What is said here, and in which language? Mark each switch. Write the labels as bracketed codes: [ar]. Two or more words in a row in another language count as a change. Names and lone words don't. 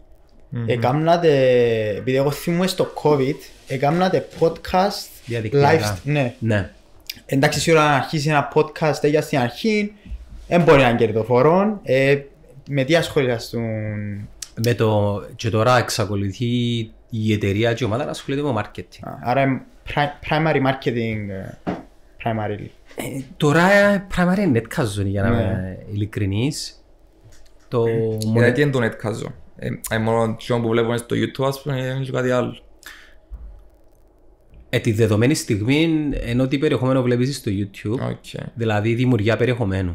[el] Επειδή εγώ θυμούμαι στο COVID, έκανατε podcast Διαδικτυακά. ναι. Ναι. Εντάξει, σίγουρα να αρχίσει ένα podcast για στην αρχή, δεν μπορεί να είναι κερδοφόρο. Με τι ασχολιάστουν? Και τώρα εξακολουθεί η εταιρεία και η ομάδα να ασχολείται με marketing. [en] Άρα primary marketing, primarily. [el] Τώρα primary είναι netcast για να είμαι ειλικρινής. Γιατί είναι το netcast. Μόνο το που βλέπουμε στο YouTube, ας πούμε, είναι και κάτι άλλο. Τη δεδομένη στιγμή, ενώ τι περιεχομένο βλέπεις στο YouTube, δηλαδή δημιουργία περιεχομένου.